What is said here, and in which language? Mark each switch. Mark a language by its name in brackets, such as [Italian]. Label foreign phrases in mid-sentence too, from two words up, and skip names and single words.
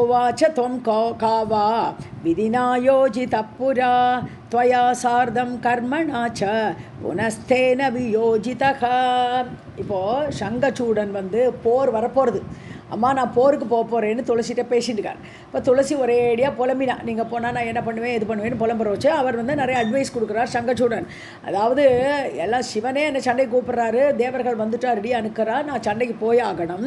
[Sanskrit] कोवाच त्वं कावा विधिना योजितः पुरा त्वया सार्धं कर्मणा च पुनस्तेन वियोजितः. [Tamil] இப்போது சங்கச்சூடன் வந்து போர் வரப்போகிறது. அம்மா நான் போருக்கு போக போகிறேன்னு துளசிகிட்ட பேசிட்டு இருக்கார். இப்போ துளசி ஒரேடியாக புலம்பினா, நீங்கள் போனால் நான் என்ன பண்ணுவேன் இது பண்ணுவேன்னு புலம்புற வச்சு அவர் வந்து நிறைய அட்வைஸ் கொடுக்குறார் சங்கச்சூடன். அதாவது எல்லாம் சிவனே என்னை சண்டைக்கு கூப்பிட்றாரு, தேவர்கள் வந்துட்டா ரெடி அனுக்கிறா, நான் சண்டைக்கு போய் ஆகணும்.